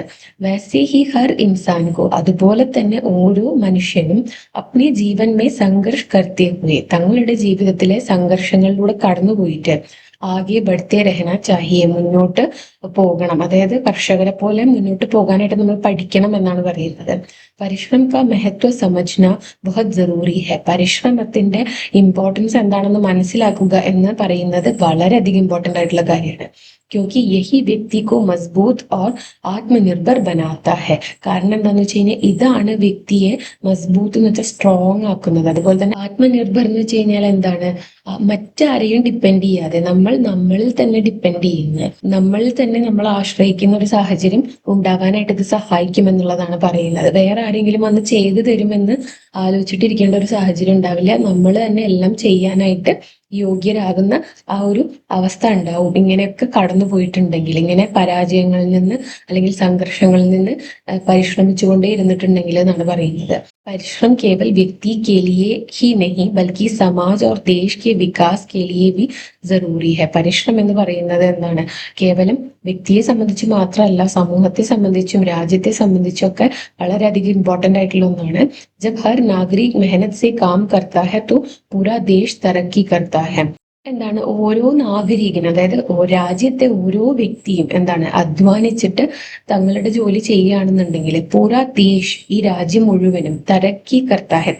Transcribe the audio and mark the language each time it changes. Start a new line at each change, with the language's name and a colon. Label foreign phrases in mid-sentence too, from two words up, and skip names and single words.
Hindi: वैसे ही हर इंसान को,
Malayalam: അതുപോലെ തന്നെ ഓരോ മനുഷ്യനും
Hindi: अपने जीवन में संघर्ष करते हुए,
Malayalam: തങ്ങളുടെ ജീവിതത്തിലെ സംഘർഷങ്ങളിലൂടെ കടന്നുപോയിട്ട്
Hindi: आगे बढ़ते रहना चाहिए,
Malayalam: മുന്നോട്ട് പോകണം. അതായത് കർഷകരെ പോലെ മുന്നോട്ട് പോകാനായിട്ട് നമ്മൾ പഠിക്കണം എന്നാണ് പറയുന്നത്.
Hindi: परिश्रम का महत्व समझना बहुत जरूरी है,
Malayalam: പരിശ്രമത്തിന്റെ ഇമ്പോർട്ടൻസ് എന്താണെന്ന് മനസ്സിലാക്കുക എന്ന് പറയുന്നത് വളരെയധികം ഇമ്പോർട്ടന്റ് ആയിട്ടുള്ള കാര്യമാണ്.
Hindi: ക്യോंकि यही व्यक्ति को मजबूत और आत्मनिर्भर बनाता है.
Malayalam: കാരണം എന്താന്ന് വെച്ച് കഴിഞ്ഞാൽ ഇതാണ് വ്യക്തിയെ മസ്ബൂത്ത് എന്ന് വെച്ചാൽ സ്ട്രോങ് ആക്കുന്നത്. അതുപോലെ തന്നെ ആത്മനിർഭർ എന്ന് വെച്ച് കഴിഞ്ഞാൽ എന്താണ്, മറ്റാരെയും ഡിപ്പെൻഡ് ചെയ്യാതെ നമ്മളിൽ തന്നെ ഡിപ്പെൻഡ് ചെയ്യുന്ന, നമ്മളിൽ തന്നെ നമ്മൾ ആശ്രയിക്കുന്ന ഒരു സാഹചര്യം ഉണ്ടാകാനായിട്ട് ഇത് സഹായിക്കും എന്നുള്ളതാണ് പറയുന്നത്. വേറെ ആരെങ്കിലും വന്ന് ചെയ്തു തരുമെന്ന് ആലോചിച്ചിട്ടിരിക്കേണ്ട ഒരു സാഹചര്യം ഉണ്ടാവില്ല. നമ്മൾ തന്നെ എല്ലാം ചെയ്യാനായിട്ട് യോഗ്യരാകുന്ന ആ ഒരു അവസ്ഥ ഉണ്ടാവും. ഇങ്ങനെയൊക്കെ കടന്നു പോയിട്ടുണ്ടെങ്കിൽ, ഇങ്ങനെ പരാജയങ്ങളിൽ നിന്ന് അല്ലെങ്കിൽ സംഘർഷങ്ങളിൽ നിന്ന് പരിശ്രമിച്ചുകൊണ്ടേ ഇരുന്നിട്ടുണ്ടെങ്കിൽ എന്നാണ് പറയുന്നത്.
Hindi: പരിശ്രम केवल व्यक्ति के लिए ही नहीं बल्कि समाज और देश के विकास के लिए भी जरूरी है.
Malayalam: പരിശ്രമം എന്ന് പറയുന്നത് എന്താണ്, കേവലം വ്യക്തിയെ സംബന്ധിച്ച് മാത്രമല്ല, സമൂഹത്തെ സംബന്ധിച്ചും രാജ്യത്തെ സംബന്ധിച്ചും ഒക്കെ വളരെയധികം ഇമ്പോർട്ടന്റ് ആയിട്ടുള്ള ഒന്നാണ്.
Hindi: जब हर नागरिक मेहनत से काम करता है तो पूरा देश तरक्की करता है തോ പൂരാ ദേശ് തരക്കി കർത്താ ഹെ.
Malayalam: ഓരോ നാഗരികനും, അതായത് രാജ്യത്തെ ഓരോ വ്യക്തിയും അധ്വാനിച്ചിട്ട് തങ്ങളുടെ ജോലി ചെയ്യുകയാണെന്നുണ്ടെങ്കിൽ
Hindi: पूरा देश,
Malayalam: ഈ രാജ്യം മുഴുവനും
Hindi: तरक्की करता है.